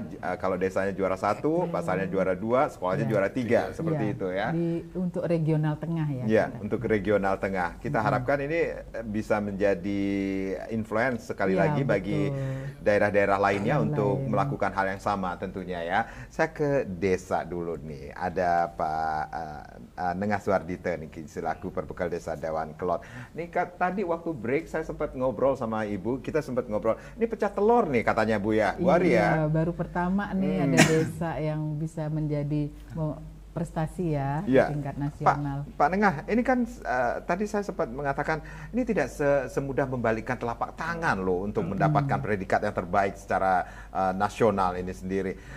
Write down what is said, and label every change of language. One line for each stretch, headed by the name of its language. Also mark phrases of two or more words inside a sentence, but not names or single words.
Indonesian: Kalau desanya juara 1, pasarnya juara 2, sekolahnya juara 3, seperti itu ya. Untuk regional tengah ya. Ya, untuk regional tengah. Kita harapkan ini bisa menjadi influence sekali lagi bagi daerah-daerah lainnya untuk melakukan hal yang sama tentunya ya. Saya ke desa dulu nih. Ada Pak Nengah Suardite nih selaku Perbekal Desa Dawan Kelot. Nih tadi waktu break saya sempat ngobrol sama Ibu, kita sempat ngobrol. Ini pecah telur nih katanya Bu ya, Bu Ari ya. Baru pertama nih ada desa yang bisa menjadi prestasi ya di tingkat nasional. Pak Nengah, ini kan tadi saya sempat mengatakan ini tidak semudah membalikkan telapak tangan loh untuk mendapatkan predikat yang terbaik secara nasional ini sendiri.